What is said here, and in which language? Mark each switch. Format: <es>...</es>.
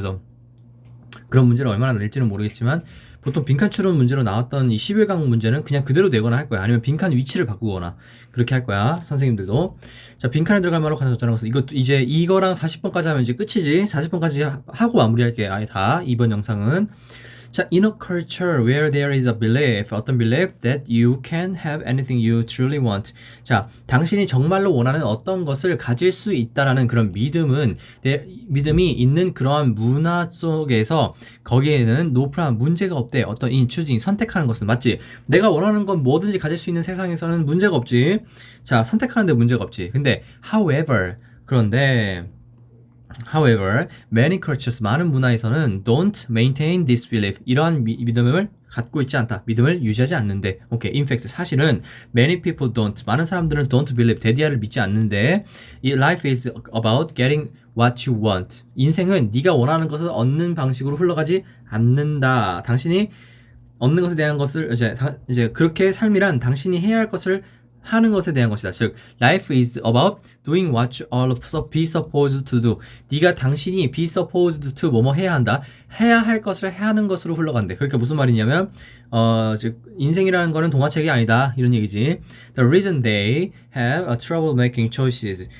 <ko>그래서 그런 문제를 얼마나 낼지는 모르겠지만 보통 빈칸 추론 문제로 나왔던 이 11강 문제는 그냥 그대로 내거나 할 거야. 아니면 빈칸 위치를 바꾸거나 그렇게 할 거야. 선생님들도. 자, 빈칸에 들어갈 말로 가져왔다는 것은 이제 이거랑 40번까지 하면 이제 끝이지. 40번까지 하고 마무리할게. 아예 다. 이번 영상은.</ko> <en>자, in a culture where there is a belief,</en> <ko>어떤</ko> <en>belief that you can have anything you truly want.</en> <ko>자, 당신이 정말로 원하는 어떤 것을 가질 수 있다라는 그런 믿음이 있는 그러한 문화 속에서 거기에는</ko> <en>no problem,</en> <ko>문제가 없대. 어떤</ko> <en>in choosing,</en> <ko>선택하는 것은. 맞지? 내가 원하는 건 뭐든지 가질 수 있는 세상에서는 문제가 없지. 자, 선택하는데 문제가 없지. 근데 그런데</ko> <en>many cultures,</en> <ko>많은 문화에서는</ko> <en>don't maintain this belief,</en> <ko>이러한 믿음을 갖고 있지 않다. 믿음을 유지하지 않는데. 오케이.</ko> <en>In fact,</en> <ko>사실은</ko> <en>many people don't,</en> <ko>많은 사람들은</ko> <en>don't believe,</en> <ko>데디아를 믿지 않는데</ko> <en>life is about getting what you want.</en> <ko>인생은 네가 원하는 것을 얻는 방식으로 흘러가지 않는다. 당신이 얻는 것에 대한 것을 이제 그렇게 삶이란 당신이 해야 할 것을 하는 것에 대한 것이다.</ko> <en>즉, life is about doing what you are be supposed to do.</en> <ko>네가 당신이</ko> <en>be supposed to</en> <ko>뭐뭐 해야 한다. 해야 할 것을 해야 하는 것으로 흘러간대. 그러니까 무슨 말이냐면 즉 인생이라는 거는 동화책이 아니다. 이런 얘기지.</ko> <en>The reason they have a trouble making choices.</en>